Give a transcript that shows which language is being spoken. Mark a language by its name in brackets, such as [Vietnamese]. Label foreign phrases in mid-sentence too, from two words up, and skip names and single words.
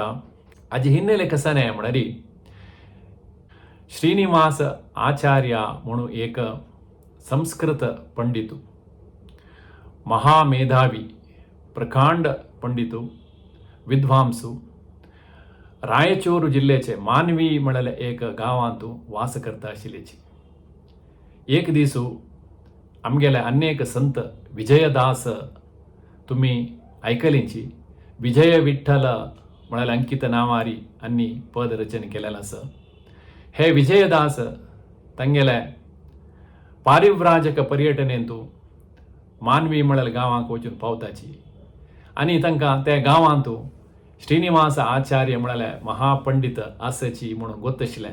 [Konkani] हाजी हिन्नेले कसने म्हळ्यार श्रीनिवास आचार्य म्हणून एक संस्कृत पंडितू महामेधावी प्रकांड पंडितू विद्वांसू रायचूर जिल्ह्याचे मानवी म्हणले एक गांवांतू वास करता आशिल्लेची. एक दिसू आमगेले अनेक संत विजयदास तुम्ही आयकलींची विजय विठ्ठल म्हळ्यार अंकित नावारी अन्नी पद रचन केलेलं आसा. हे विजयदास तांगेले पारिव्राजक पर्यटनेंतू मानवी म्हळ्यार गांवांक वचून पावताची आनी तांकां त्या गांवांतू श्रीनिवास आचार्य म्हळ्यार महापंडित आसाची म्हणून गोत आशिल्लें.